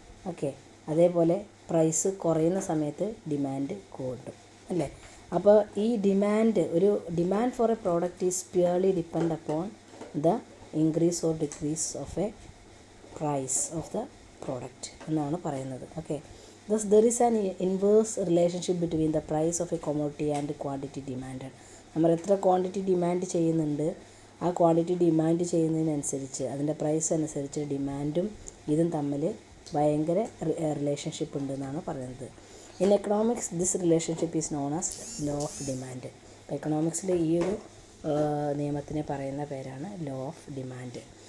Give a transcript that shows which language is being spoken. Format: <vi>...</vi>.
<ml>Okay, അതേപോലെ price കുറയുന്ന സമയത്ത് ഡിമാൻഡ് കൂടും അല്ലേ. അപ്പോൾ ഈ</ml> <en>demand for a product is purely depend upon the increase or decrease of a price of the product</en> <ml>എന്നാണ് പറയുന്നത്.</ml> <en>Okay, thus there is an inverse relationship between the price of a commodity and quantity demanded.</en> <ml>നമ്മൾ എത്ര quantity demand ചെയ്യുന്നുണ്ട്, ആ quantity demand ചെയ്യുന്നതിനനുസരിച്ച് അതിൻ്റെ price അനുസരിച്ച് ഡിമാൻഡും ഇതും തമ്മിൽ ഭയങ്കര റിലേഷൻഷിപ്പ് ഉണ്ടെന്നാണ് പറയുന്നത്. In economics</ml> <en>This relationship is known as law of demand.</en> <ml>എക്കണോമിക്സിൽ ഈ ഒരു നിയമത്തിനെ പറയുന്ന പേരാണ് ലോ ഓഫ് ഡിമാൻഡ്.</ml>